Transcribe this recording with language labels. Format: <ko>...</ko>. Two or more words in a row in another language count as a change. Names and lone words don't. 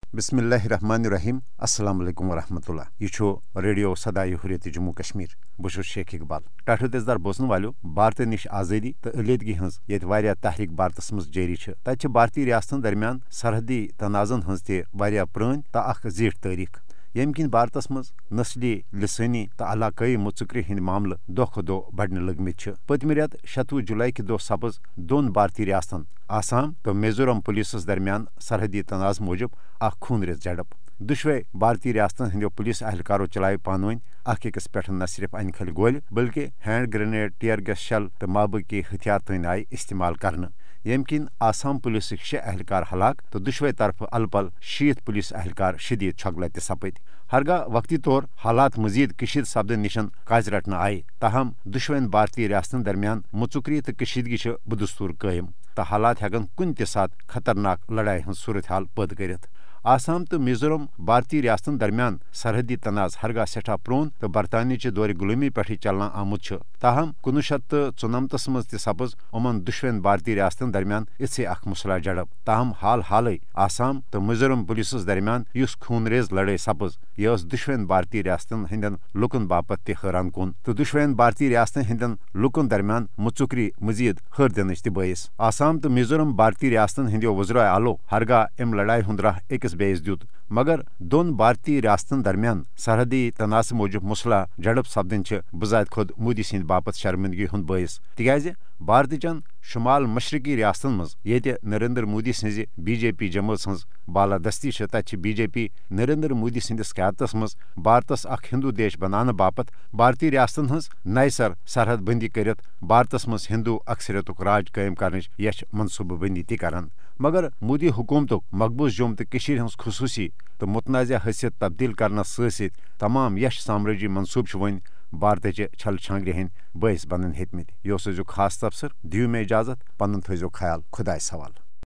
<ar>بسم اللہ الرحمن الرحیم السلام علیکم ورحمۃ اللہ</ar> <ur>یہ ریڈیو</ur> <ks>صدائے حریت جموں کشمیر بہت شیخ اقبال ٹھٹھ دزدار بوزن والو بھارت نش آزادی تو علیحدگی ہز یت واریاہ تحریک بھارتس مز جاری تتہ بھارتی ریاستن درمیان سرحدی تنازن ہز تہ واریاہ پرٲنۍ تو اخ زیٹھ تاریخ یم کن بھارتس مز نسلی لسانی تو علاقائی مژکری ہند معاملہ دہ کھۄتہٕ دۄہ بڑھنے لگمت پتمہ رٮ۪تھ 26 جولائی کہ دہ سپز دون بھارتی ریاستن آسام تو میزورم پولیسس درمیان سرحدی تنازع موجب اخ خونریز جھڑپ دشوے بھارتی ریاستن ہندو پولیس اہلکارو چلائے پانونی اخ أکس پٮ۪ٹھ نہ صرف انہِ کھلہِ گولہِ بلکہ ہینڈ گرنیڈ ٹیئر گیس شل تو مابقی ہتھیار تین آئی استعمال کرنے یم کن آسام پولیسک 6 اہلکار ہلاک تو دشوے طرف الپل 60 پولیس اہلکار شدید چھۄگلہ تہ سپد ہرگاہ وقتی طور حالات مزید کشید سپدن نشن کاج رٹنے آئے تاہم دشوین بھارتی ریاستن درمیان مژکری تو کشیدگی بدستور قائم تو حالات ہیکن کن تہ سات خطرناک لڑائی ہز صورتحال پد کرت آسام تو میزورم بھارتی ریاستن درمیان سرحدی تنازع ہرگاہ سٹھا پرون تو برطانیہ دور غلومی پہ چلنا آمت تاہم 1994 مز تہ سپز امن دشوین بھارتی ریاستن درمیان اژھے اخ مسلح جھڑپ تاہم حالے آسام تو میزورم پولیسس درمیان اس خونریز لڑائی سپز یہ دشوین بھارتی ریاستن ہندین لکن باپت تہ حیران کن تو دشوین بھارتی ریاستن ہندین لکن درمیان مژکری مزید ہر دنچ تہ باعث آسام تو میزورم بھارتی ریاستن ہندیو وزرائے اعلو ہرگاہ ام لڑائی ہند راہ أکس بیس دیت مگر دون بھارتی ریاستن درمیان سرحدی تنازع موجب مسلح جھڑپ سپدن بذات خود مودی سند باپت شرمندگی ہند باعث تکیاز بھارت چن شمال مشرقی ریاستن مز یت نریندر مودی سز بی جے پی جماعت ہز بالادستی تتہ بی جے پی نریندر مودی سندس قیادتس مز بھارتس اخ ہندو دیش بنانے باپت بھارتی ریاستن ہز نئے سر سرحد بندی کرت بھارتس مز ہندو اکثریتک راج قائم کرنچ یچ منصوبہ بندی تہ کران مگر مودی حکومتک مقبوض جوم تو ہز خصوصی تو متنازع حیثیت تبدیل کرنس ست تمام یش سامرٲجی منصوبہ ون بھارتچہ چھل چھانگری ہند باعث بنن ہیتمت یہ خاص تبصر دیو مے اجازت پنن تھٲیزیو خیال خدائے سوال</ks>